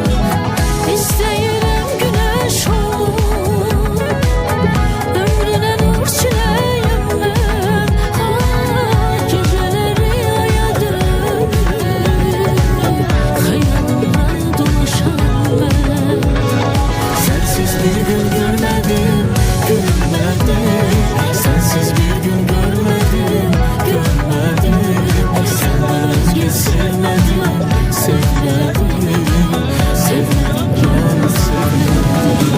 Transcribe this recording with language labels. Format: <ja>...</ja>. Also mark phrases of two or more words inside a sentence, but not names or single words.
<az>İstəyirəm günəş olum, ömrünə nur çiləyəm mən. Gecələri aya dönüb, xəyalımda dolaşam mən.</az> <tr>Sensiz bir gün görmedim, görmedim. Sensiz bir gün görmedim, görmedim. Senden özge sevmedim, sevmedim. Sevmedim, ben sevmedim.</tr>